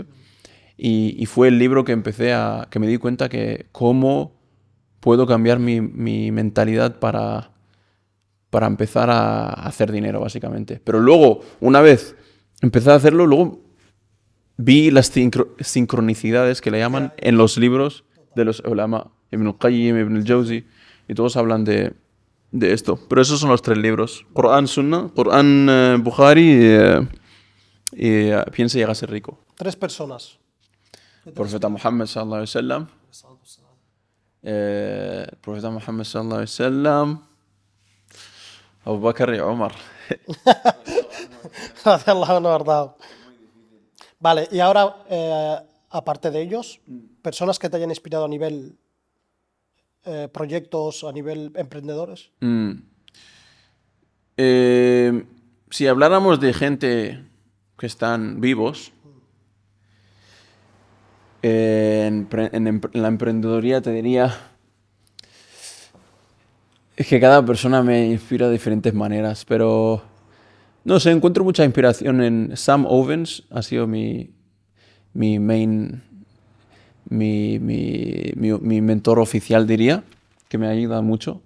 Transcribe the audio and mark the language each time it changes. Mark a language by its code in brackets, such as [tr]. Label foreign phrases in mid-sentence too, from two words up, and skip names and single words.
[es] Y fue el libro que que me di cuenta que cómo puedo cambiar mi mentalidad para empezar a hacer dinero, básicamente. Pero luego, una vez empecé a hacerlo, luego vi las sincronicidades que le llaman en los libros de los ulama, Ibn al-Qayyim, Ibn al-Jawzi, y todos hablan de esto. Pero esos son los 3 libros. Corán, Sunna, Corán, Bukhari y piensa y hágase rico. 3 personas. Profeta Muhammad [ar] صلى الله عليه وسلم. [es] Profeta Muhammad [ar] صلى الله عليه وسلم. [es] Abu Bakr y Omar. [ar] رضي الله عنه, [es] verdad. Vale, y ahora, aparte de ellos, personas que te hayan inspirado a nivel proyectos, a nivel emprendedores. Si habláramos de gente que están vivos, en la emprendeduría te diría es que cada persona me inspira de diferentes maneras, pero no sé, encuentro mucha inspiración en Sam Ovens, ha sido mi mentor oficial, diría, que me ayuda mucho.